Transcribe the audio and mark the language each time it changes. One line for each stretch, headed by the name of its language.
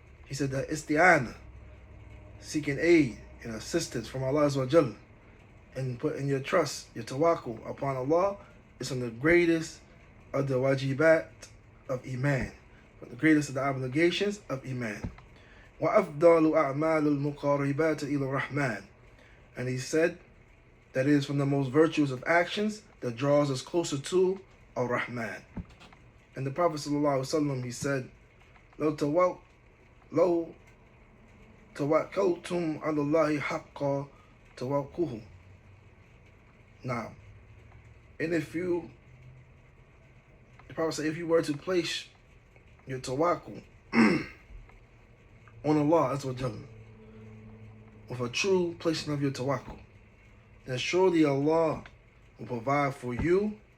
English: He said that isti'ana, seeking aid and assistance from Allah Azza wa Jalla, and putting your trust, your tawakkul upon Allah, is from the greatest of the wajibat of Iman, from the greatest of the obligations of Iman.
Arabic: وَأَفْضَلُ أَعْمَالُ الْمُقَارِبَاتِ إِلَى الرَّحْمَنِ.
English: And he said that it is from the most virtuous of actions that draws us closer to Ar-Rahman. And the Prophet ﷺ, he said,
Arabic: لو توكلتم على الله حق توكله.
English: Now, and the Prophet said, if you were to place your tawakkul on Allah Azza wa Jalla, with a true placing of your tawakkul, then surely Allah will provide for you,